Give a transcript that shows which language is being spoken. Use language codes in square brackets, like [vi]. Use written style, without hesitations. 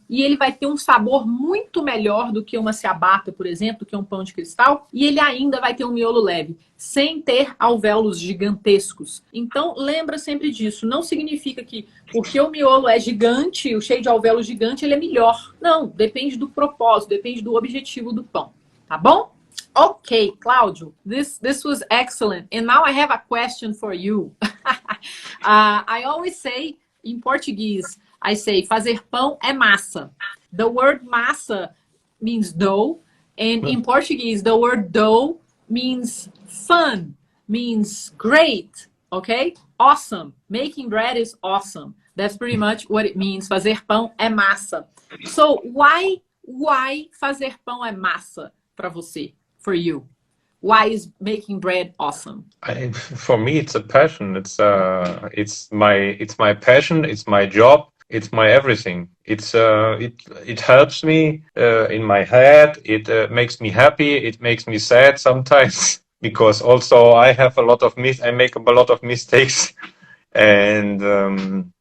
[pt] E ele vai ter um sabor muito melhor do que uma ciabatta, por exemplo, do que um pão de cristal, e ele ainda vai ter um miolo leve, sem ter alvéolos gigantescos. Então, lembra sempre disso. Não significa que porque o miolo é gigante, o cheio de alvéolo gigante, ele é melhor. Não, depende do propósito, depende do objetivo do pão, tá bom? [en] Okay, Claudio, this was excellent. And now I have a question for you. I always say in Portuguese, I say [pt] fazer pão é massa. [en] The word massa means dough. And in Portuguese, the word dough means fun, means great, okay? Awesome. Making bread is awesome. That's pretty much what it means. [pt] Fazer pão é massa. [en] So why [pt] fazer pão é massa para você? [en] For you, why is making bread awesome? For me, it's a passion. It's my passion. It's my job. It's my everything. It helps me in my head. It makes me happy. It makes me sad sometimes because also I make a lot of mistakes. And